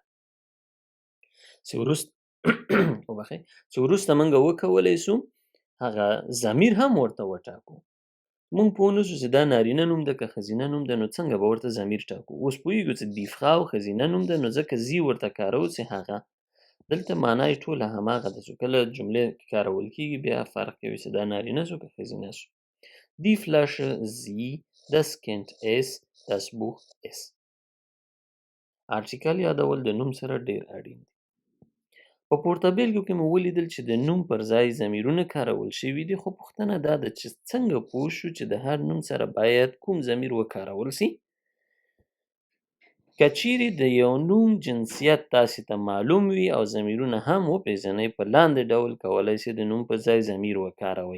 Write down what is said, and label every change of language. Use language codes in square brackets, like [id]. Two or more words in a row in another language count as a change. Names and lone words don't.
[ps] چې وروسته مونږ وکولی سو هغه ضمیر هم ورته وټاکو. مونږ پوه نه شو چې دا نارینه نوم ده که ښځینه نوم ده، نو څنګه به ورته ضمیر ټاکو؟ اوس پوهېږو چې دیفخاو ښځینه نوم ده، نو ځکه زی ورته کاروو چې هغه. دلته معنا یې ټوله هماغه ده، چې کله جملې کې کارول کېږي بیا فرق کوي چې دا نارینه شو که ښځینه شو. [de] Die Flasche, sie, das Kind, es, das Buch, es. [ps] آرټیکل یادول د نوم سره ډېر اړین دي. په پورته بیلګو کې مو ولیدل چې د نوم پر ځای ضمیرونه کارول شوي دي، خو پوښتنه دا ده چې څنګه پوه شو چې د هر نوم سره باید کوم ضمیر وکارول سي؟ که چیرې د یو نوم جنسیت تاسې ته معلوم وي او ضمیرونه هم وپېژنئ، په لاندې ډول کولی شئ د نوم په ځای ضمیر وکاروئ.